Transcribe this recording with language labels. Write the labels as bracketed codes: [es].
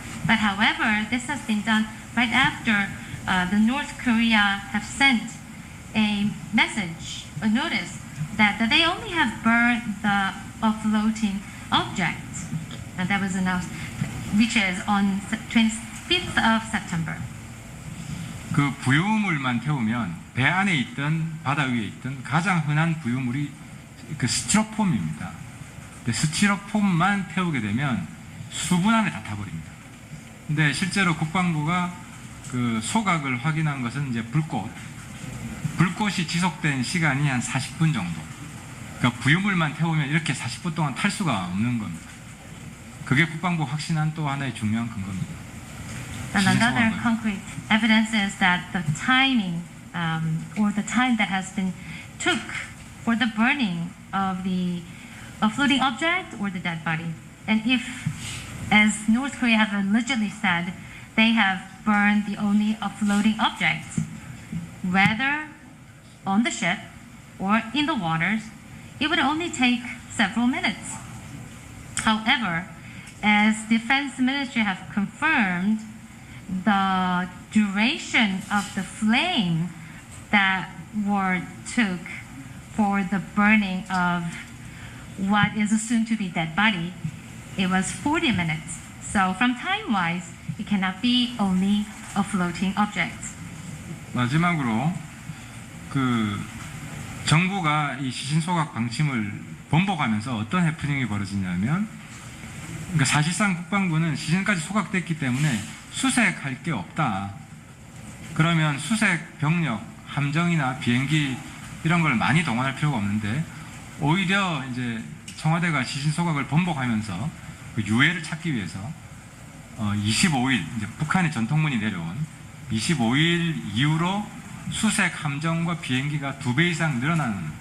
[en] But however, this has been done right after the North Korea have sent a message, a notice, that they only have burned the floating objects. And that was announced. which is on 25th of September. [ko] 그 부유물만 태우면 배 안에 있던 바다 위에 있던 가장 흔한 부유물이 그 스티로폼입니다. 근데 스티로폼만 태우게 되면 수분 안에 다 타버립니다. 근데 실제로 국방부가 그 소각을 확인한 것은 이제 불꽃이 지속된 시간이 한 40분 정도. 그러니까 부유물만 태우면 이렇게 40분 동안 탈 수가 없는 겁니다. 그게 국방부 확신한 또 하나의 중요한 근거입니다. [en] And another concrete evidence is that the timing or the time that has been took for the burning of the floating object or the dead body. And if, as North Korea have allegedly said, they have burned the only a floating object, whether on the ship or in the waters, it would only take several minutes. However, as Defense Ministry have confirmed, the duration of the flame that were took for the burning of what is assumed to be dead body, it was 40 minutes. So from time-wise, it cannot be only a floating object. [ko] 마지막으로 그 정부가 이 시신소각 방침을 번복하면서 어떤 해프닝이 벌어지냐면, 그러니까 사실상 국방부는 시신까지 소각됐기 때문에 수색할 게 없다. 그러면 수색 병력, 함정이나 비행기 이런 걸 많이 동원할 필요가 없는데, 오히려 이제 청와대가 시신 소각을 번복하면서 그 유해를 찾기 위해서 25일 이제 북한의 전통문이 내려온 25일 이후로 수색 함정과 비행기가 2배 이상 늘어나는